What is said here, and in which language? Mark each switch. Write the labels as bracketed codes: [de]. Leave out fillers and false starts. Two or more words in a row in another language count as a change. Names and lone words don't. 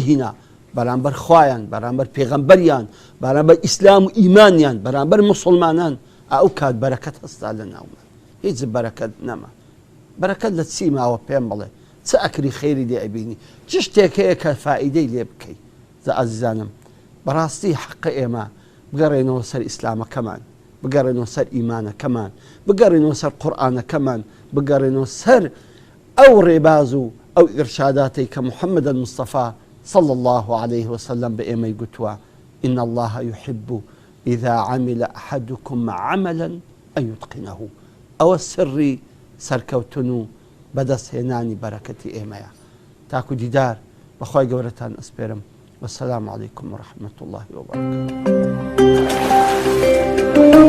[ckb] هینا بەرامبەر خوایان بەرامبەر پێغەمبەریان بەرامبەر ئیسلام و ئیمانیان بەرامبەر مسلمانان ئەو کات بەرەکەت هەستا لە ناومە هیچ بەرەکەت نەما بەرەکەت لە چی ماوە پێم بڵێ چ ئەکری خێری لێ ئەبینی چ شتێک هەیە کە فائیدەی لێ بکەیت زە ئازیزانم بەڕاستی حەقە ئێمە بگەڕێنەوە سەر ئیسلامەکەمان بگەڕێنەوە سەر ئیمانەکەمان بگەڕێنەوە سەر قورئانەکەمان بگەڕێنەوە سەر ئەو ڕێباز و ئەو ئیرشاداتی کە محەممەد المستەفا [ar] صلى الله عليه وسلم [ckb] بە ئێمەی گوتووە [ar] إن الله يحب إذا عمل أحدكم عملا أن يتقنه [ckb] ئەوە سری سەرکەوتن و بەدەستهێنانی بەرەکەتی ئێمەیە. تاکو دیدار بەخوای گەورەتان ئەسپێرم. [ar] والسلام عليكم ورحمة الله وبركاته.